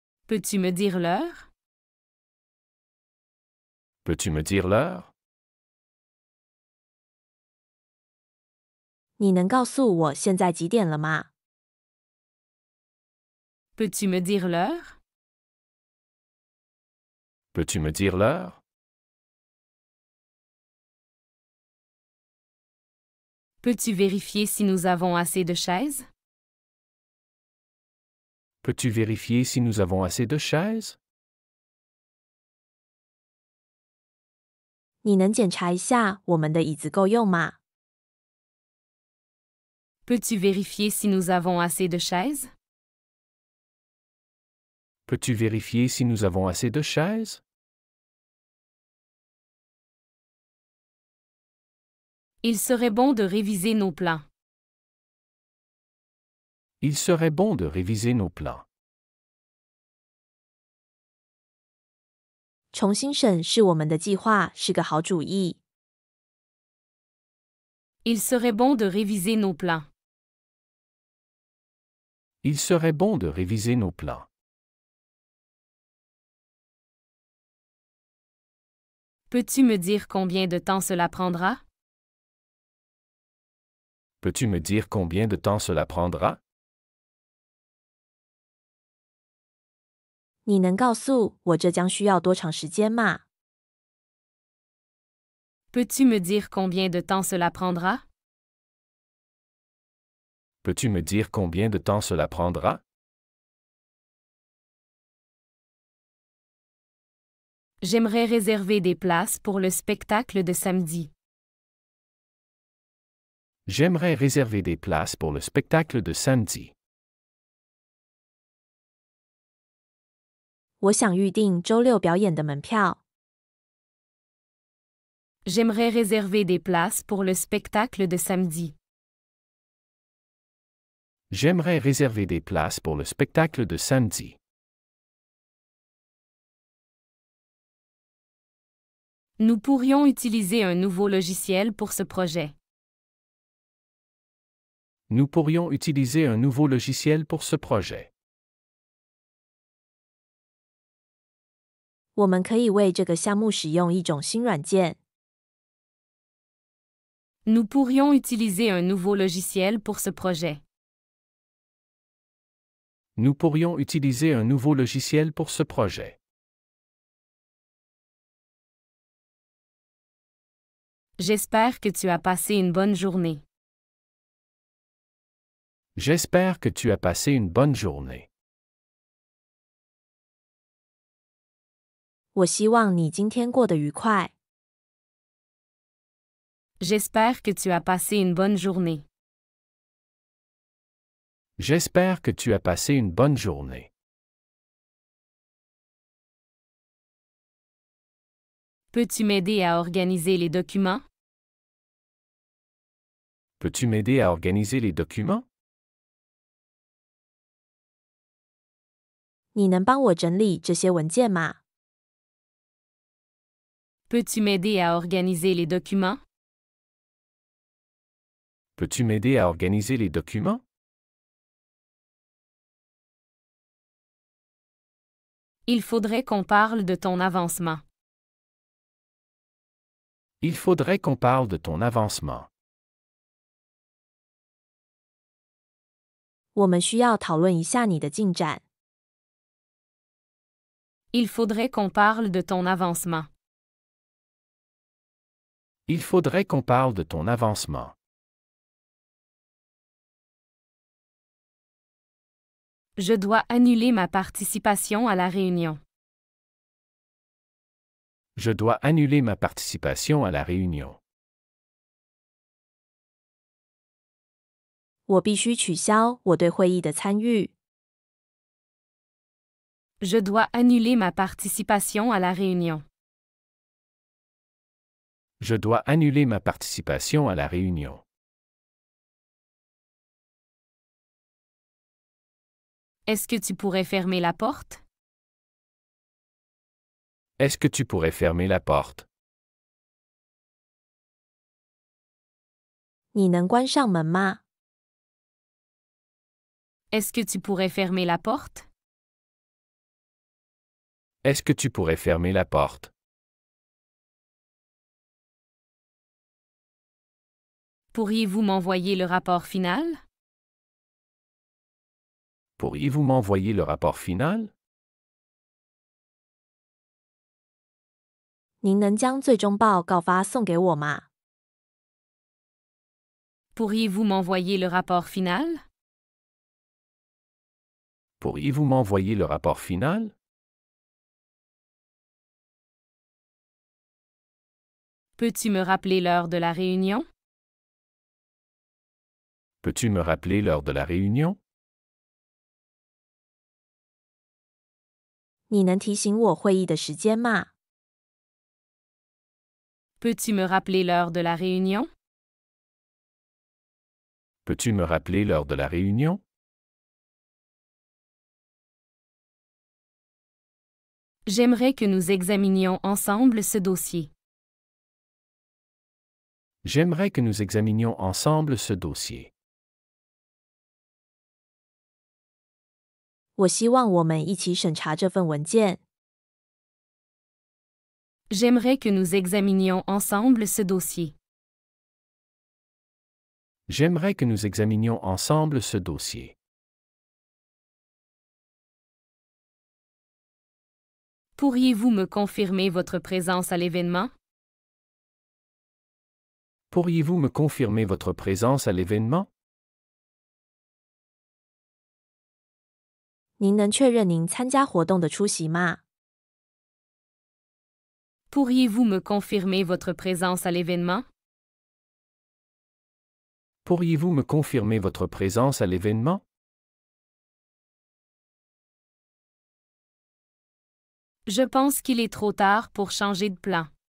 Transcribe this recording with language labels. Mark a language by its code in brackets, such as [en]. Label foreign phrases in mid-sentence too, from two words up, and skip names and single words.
[fr] Peux-tu me dire l'heure? Peux-tu me dire l'heure? [zh] 你能告诉我现在几点了吗？ [fr] Peux-tu me dire l'heure? Peux-tu me dire l'heure? Peux-tu vérifier si nous avons assez de chaises? Peux-tu vérifier si nous avons assez de chaises? [zh] 你能检查一下我们的椅子够用吗？ [fr] Peux-tu vérifier si nous avons assez de chaises? Peux-tu vérifier si nous avons assez de chaises? Il serait bon de réviser nos plans. Il serait bon de réviser nos plans. [zh] 重新审视我们的计划是个好主意。 [fr] Il serait bon de réviser nos plans. Il serait bon de réviser nos plans. Peux-tu me dire combien de temps cela prendra? Peux-tu me dire combien de temps cela prendra? [zh] 你能告诉我这将需要多长时间吗？ [fr] Peux-tu me dire combien de temps cela prendra? Peux-tu me dire combien de temps cela prendra? J'aimerais réserver des places pour le spectacle de samedi. J'aimerais réserver des places pour le spectacle de samedi. [zh] 我想预定周六表演的门票。 [fr] J'aimerais réserver des places pour le spectacle de samedi. J'aimerais réserver des places pour le spectacle de samedi. Nous pourrions utiliser un nouveau logiciel pour ce projet. Nous pourrions utiliser un nouveau logiciel pour ce projet. [zh] 我们可以为这个项目使用一种新软件。 [fr] Nous pourrions utiliser un nouveau logiciel pour ce projet. Nous pourrions utiliser un nouveau logiciel pour ce projet. J'espère que tu as passé une bonne journée. J'espère que tu as passé une bonne journée. [zh] 我希望你今天过得愉快。 [fr] J'espère que tu as passé une bonne journée. J'espère que tu as passé une bonne journée. Peux-tu m'aider à organiser les documents? Peux-tu m'aider à organiser les documents? [zh] 你能帮我整理这些文件吗？ [fr] Peux-tu m'aider à organiser les documents? Peux-tu m'aider à organiser les documents? Il faudrait qu'on parle de ton avancement. Il faudrait qu'on parle de ton avancement. [zh] 我们需要讨论一下你的进展。 [fr] Il faudrait qu'on parle de ton avancement. Il faudrait qu'on parle de ton avancement. Je dois annuler ma participation à la réunion. Je dois annuler ma participation à la réunion. [zh] 我必须取消我对会议的参与。 [fr] Je dois annuler ma participation à la réunion. Je dois annuler ma participation à la réunion. Est-ce que tu pourrais fermer la porte? Est-ce que tu pourrais fermer la porte? [zh] 你能关上门吗？ [fr] Est-ce que tu pourrais fermer la porte? Est-ce que tu pourrais fermer la porte? Pourriez-vous m'envoyer le rapport final? Pourriez-vous m'envoyer le rapport final? [zh] 您能将最终报告发送给我吗？ [fr] Pourriez-vous m'envoyer le rapport final? Pourriez-vous m'envoyer le rapport final? Peux-tu me rappeler l'heure de la réunion? Peux-tu me rappeler l'heure de la réunion? [zh] 你能提醒我会议的时间吗？ [fr] Peux-tu me rappeler l'heure de la réunion? Peux-tu me rappeler l'heure de la réunion? J'aimerais que nous examinions ensemble ce dossier. J'aimerais que nous examinions ensemble ce dossier. [zh] 我希望我们一起审查这份文件。 [fr] J'aimerais que nous examinions ensemble ce dossier. J'aimerais que nous examinions ensemble ce dossier. Pourriez-vous me confirmer votre présence à l'événement? Pourriez-vous me confirmer votre présence à l'événement? [zh] 您能确认您参加活动的出席吗？ [fr] Pourriez-vous me confirmer votre présence à l'événement? Pourriez-vous me confirmer votre présence à l'événement? Je pense qu'il est trop tard pour changer de plan.